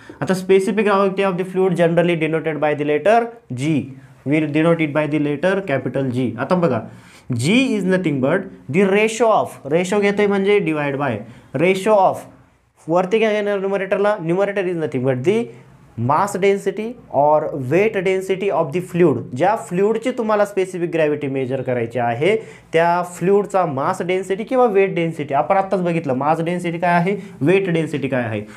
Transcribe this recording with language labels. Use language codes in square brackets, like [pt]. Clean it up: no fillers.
[en] आता specific gravity of the fluid generally denoted by the letter G. We will denote it by the letter capital G. [mr] आता बघा, [en] G is nothing but the ratio of, ratio [mr] घेतोय म्हणजे [en] divide by, ratio of [mr] वरती काय घेणार न्यूमरेटरला? [en] Numerator is nothing but the mass density or weight density of the fluid. [mr] ज्या फ्लुइडची तुम्हाला स्पेसिफिक ग्रॅव्हिटी मेजर करायची आहे त्या फ्लुइडचा मास डेन्सिटी किंवा वेट डेन्सिटी. आपण आत्ताच बघितलं मास डेन्सिटी काय आहे, वेट डेन्सिटी काय आहे.